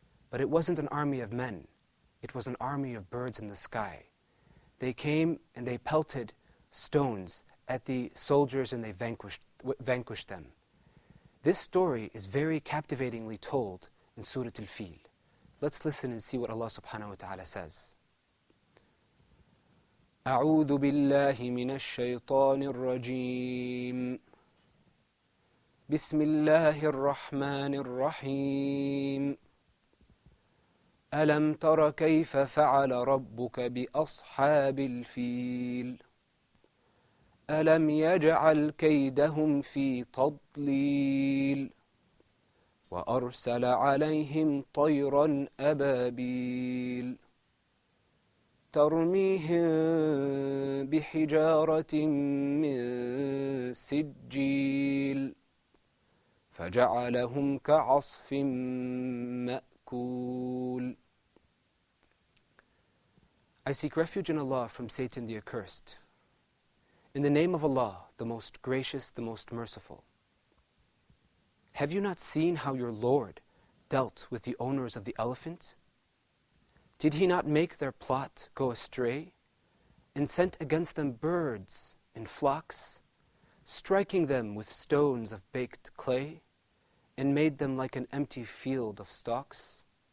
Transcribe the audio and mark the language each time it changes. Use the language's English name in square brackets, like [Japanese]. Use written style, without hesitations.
[English] But it wasn't an army of men. It was an army of birds in the sky. They came and they pelted stones at the soldiers and they vanquished them. This story is very captivatingly told in Surah Al-Feel. Let's listen and see what Allah subhanahu wa ta'ala says. [Arabic] أعوذ بالله من الشيطان الرجيم بسم الله الرحمن الرحيم ألم تر كيف فعل ربك بأصحاب الفيل ألم يجعل كيدهم في تضليل وأرسل عليهم طيرا أبابيل ترميهم بحجارة من سجيل فجعلهم كعصف مأكول. [English] I seek refuge in Allah from Satan the accursed. In the name of Allah, the most gracious, the most merciful. Have you not seen how your Lord dealt with the owners of the elephant? Did he not make their plot go astray, and sent against them birds and flocks, striking them with stones of baked clay, and made them like an empty field of stalks?